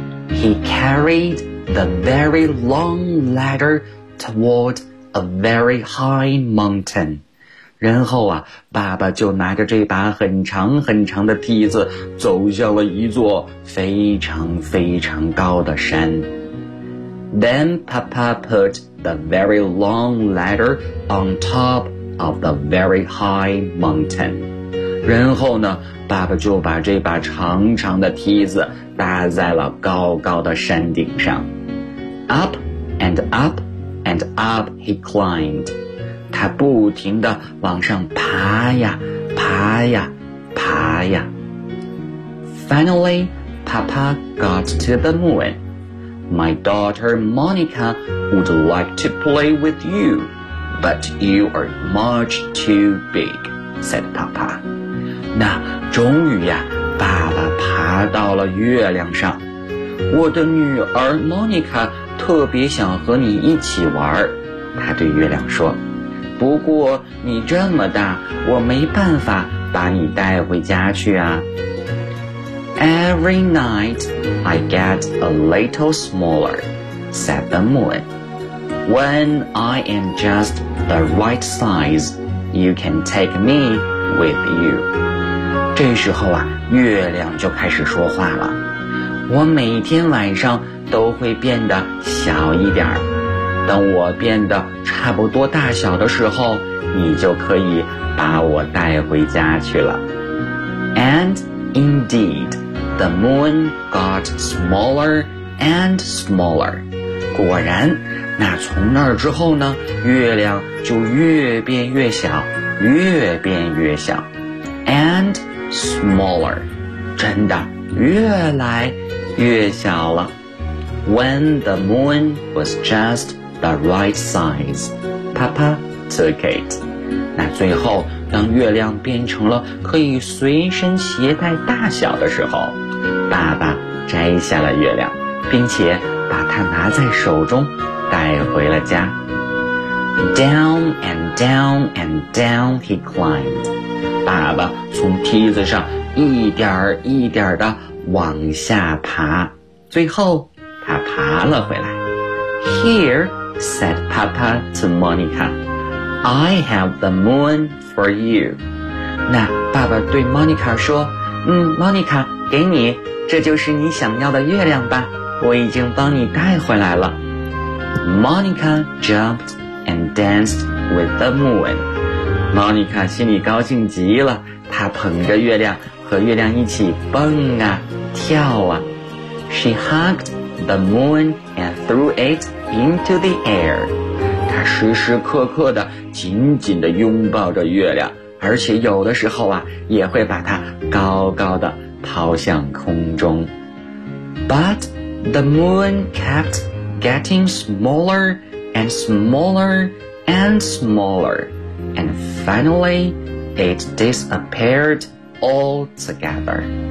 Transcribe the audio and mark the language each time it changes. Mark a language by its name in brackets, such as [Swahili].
[English] He carried the very long ladder toward a very high mountain. [Chinese] 然后啊，爸爸就拿着这把很长很长的梯子走向了一座非常非常高的山。 [English] Then Papa put the very long ladder on top of the very high mountain. [Chinese] 然后呢，爸爸就把这把长长的梯子搭在了高高的山顶上。 [English] Up and up and up he climbed. [Chinese] 他不停地往上爬呀爬呀爬呀。 [English] Finally, Papa got to the moon. My daughter Monica would like to play with you, but you are much too big, said Papa. [Chinese] 那终于呀，爸爸爬到了月亮上。我的女儿 Monica 特别想和你一起玩，她对月亮说，不过你这么大，我没办法把你带回家去啊。 [English] Every night I get a little smaller, said the moon. When I am just the right size, you can take me with you. [Chinese] 这时候啊，月亮就开始说话了。我每天晚上都会变得小一点儿。等我变得差不多大小的时候，你就可以把我带回家去了。 [English] And indeed, the moon got smaller and smaller. [Chinese] 果然，那从那儿之后呢，月亮就越变越小，越变越小。 [English] And smaller, [Chinese] 真的越来越小了。 [English] When the moon was just the right size, Papa took it. [Chinese] 那最后，当月亮变成了可以随身携带大小的时候，爸爸摘下了月亮，并且把它拿在手中，带回了家。 [English] Down and down and down he climbed. [Chinese] 爸爸从梯子上一点儿一点儿地往下爬，最后他爬了回来。 [English] Here, said Papa to Monica, I have the moon for you. [Chinese] 那爸爸对 Monica 说，嗯 ，Monica， 给你，这就是你想要的月亮吧，我已经帮你带回来了。 [English] Monica jumped and danced with the moon. [Chinese] Monica 心里高兴极了，她捧着月亮和月亮一起蹦啊跳啊。 [English] She hugged the moon and threw it into the air. [Chinese] 她时时刻刻地紧紧地拥抱着月亮，而且有的时候啊也会把它高高地抛向空中。 [English] But the moon kept getting smaller and smaller and smallerAnd finally, it disappeared altogether.